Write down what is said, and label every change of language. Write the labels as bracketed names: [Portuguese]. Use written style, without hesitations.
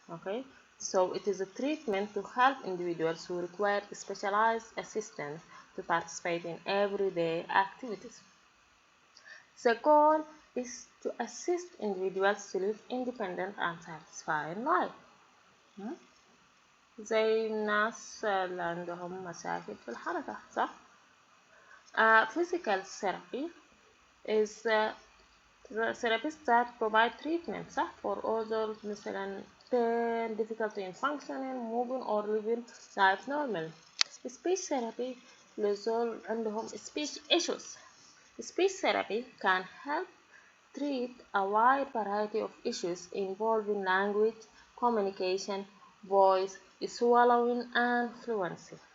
[English] Okay, so it is a treatment to help individuals who require specialized assistance to participate in everyday activities. The goal is to assist individuals to live independent and satisfying life. [Arabic] زي الناس اللي عندهم مشاكل في الحركة صح؟ [English] Physical therapy is the therapists that provide treatment صح for others مثلا pain, difficulty in functioning, moving or living life normal. Speech therapy resolve عندهم speech issues. Speech therapy can help treat a wide variety of issues involving language, communication, voice, swallowing and fluency.